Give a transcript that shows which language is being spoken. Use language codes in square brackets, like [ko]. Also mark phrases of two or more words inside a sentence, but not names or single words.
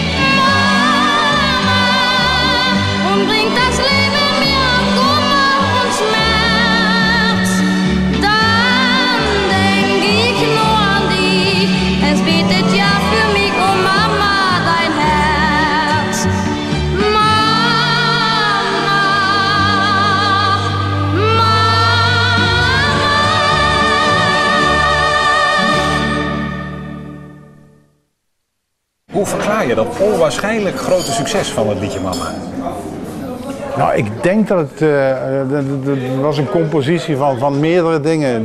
[de] Bringt das Leben mir Kummer und Schmerz, dann denk ich nur an dich. Es betet ja für mich, oh Mama, dein Herz. Mama, Mama. [nl] Hoe verklaar je dat onwaarschijnlijk grote succes van het liedje Mama? Nou, ik denk dat het was een compositie van meerdere dingen.